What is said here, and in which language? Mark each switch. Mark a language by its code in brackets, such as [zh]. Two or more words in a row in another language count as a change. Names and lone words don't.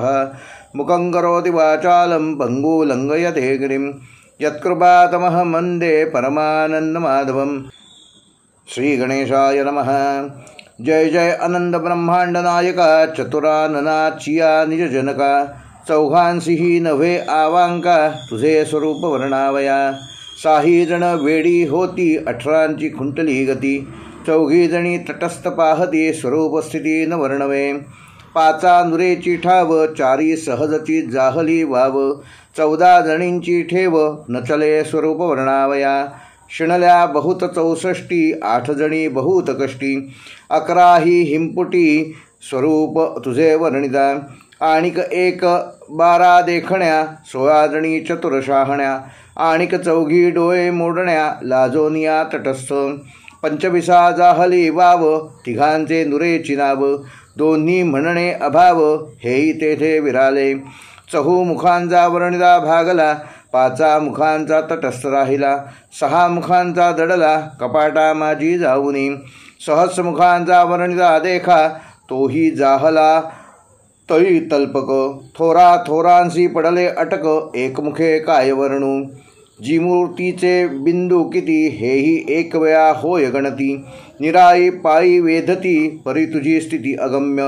[sa] मुखं करोति वाचालं पङ्गुलङ्घयते गिरिं यत्कृपातमहं वन्दे परमानन्दमाधवम्. श्री गणेशाय नमः. [mr] जय जय अनंत ब्रह्मांड नायका चतुराननाचिया निज जनका. चौघांसी ही नव्हे आवांका तुझे स्वरूप वर्णावया. साही जण वेडी होती 18 खुंटली गती. चौघी जणी तटस्थ पाहती स्वरूप स्थिती न वर्णवे. पाचा नुरेची ठाव 4 सहजची जाहली वाव. 14 जणींची ठेव न चले स्वरूप वर्णावया. शिणल्या बहुत 64 8 जणी बहुत कष्टी. 11 ही हिंपुटी स्वरूप तुझे वर्णिता. आणिक 1 12 देखण्या 16 जणी चतुर शहाण्या. आणिक 4 डोळे मोडण्या लाजोनिया तटस्थ. 25 जाहली वाव 3 नुरेची नाव. 2 म्हणणे अभाव हेही तेथे विराले. 4 मुखांचा वर्णिता भागला 5 मुखांचा तटस्थ राहिला. 6 मुखांचा दडला कपाटा माझी जाऊनी. सहस्र मुखांचा वर्णिता देखा तोही जाहला तळी तल्पक. थोरा थोरांसी पडले अटक एकमुखे काय वर्णू. जी मूर्तीचे बिंदू किती हेही एक वेळा होय गणती. निराई पायी वेधती परी तुझी स्थिती अगम्य.